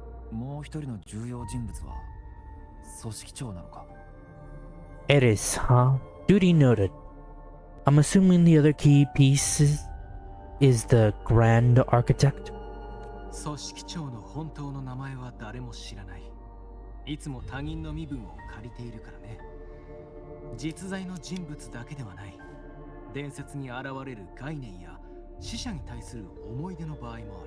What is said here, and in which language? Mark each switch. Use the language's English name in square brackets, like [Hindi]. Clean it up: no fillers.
[Japanese] もう一人の重要人物は組織長なのか？ [English] Eris, huh? Duty noted. I'm assuming the other key piece is the Grand Architect? [Japanese] 組織長の本当の名前は誰も知らない。いつも他人の身分を借りているからね。実在の人物だけではない。伝説に現れる概念や死者に対する思い出の場合もある。